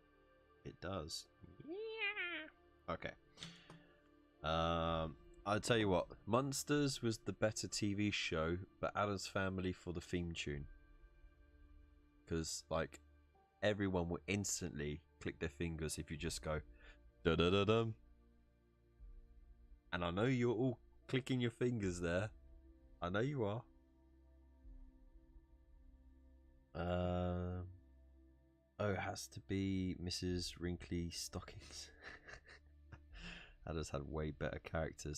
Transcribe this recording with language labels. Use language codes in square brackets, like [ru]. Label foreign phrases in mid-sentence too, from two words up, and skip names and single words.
[en] It does. Yeah. Okay. I'll tell you what. Monsters was the better TV show, but Addams Family for the theme tune. Because, like, everyone will instantly click their fingers if you just go da da da dum. And I know you're all clicking your fingers there. I know you are. Oh, it has to be Mrs. Wrinkly Stockings. Addams had way better characters.